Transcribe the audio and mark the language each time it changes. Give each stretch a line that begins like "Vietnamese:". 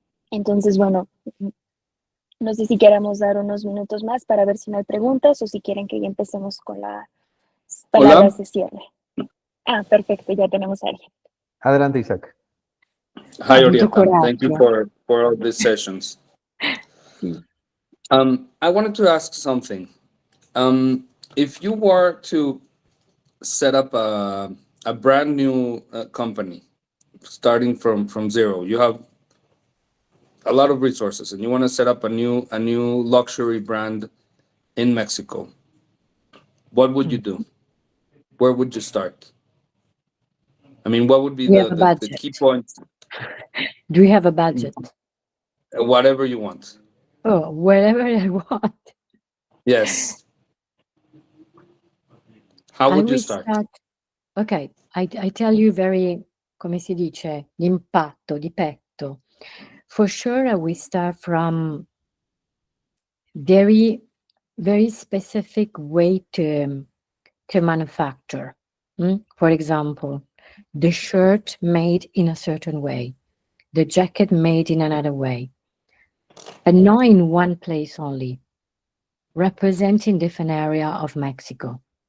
Spanish: Entonces, bueno, no sé si queramos dar unos minutos más para ver si no hay preguntas o si quieren que ya empecemos con las palabras de cierre. Ah, perfecto, ya tenemos a alguien. Adelante, Isaac.
English: Hi, Orieta. Thank you for all these sessions. I wanted to ask something. If you were to set up a brand new company, starting from zero, you have a lot of resources, and you want to set up a new luxury brand in Mexico, what would you do? Where would you start? I mean, what would be the key points? Do you have a budget? Whatever you want. Oh, wherever I want. Yes. How would you start? Okay, I tell you very,
Italian: come si dice, d'impatto, di petto.
English: For sure, I will start from very, very specific way to manufacture. For example, the shirt made in a certain way, the jacket made in another way, but not in one place only, representing different area of Mexico.